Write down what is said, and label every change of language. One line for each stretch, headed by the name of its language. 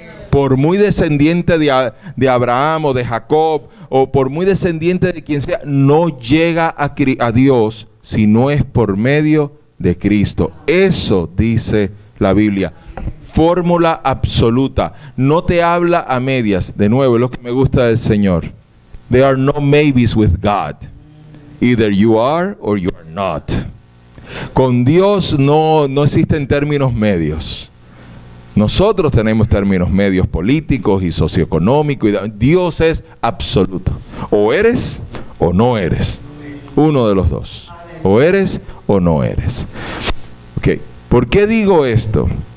Spanish: Por muy descendiente de Abraham o de Jacob, o por muy descendiente de quien sea, no llega a Dios si no es por medio de Cristo. Eso dice la Biblia. Fórmula absoluta. No te habla a medias. De nuevo, es lo que me gusta del Señor.
English: There are no maybes with God. Either you are or you are not.
Spanish: Con Dios no existen términos medios. Nosotros tenemos términos medios políticos y socioeconómicos. Dios es absoluto. O eres o no eres. Uno de los dos. O eres o no eres. Ok. ¿Por qué digo esto?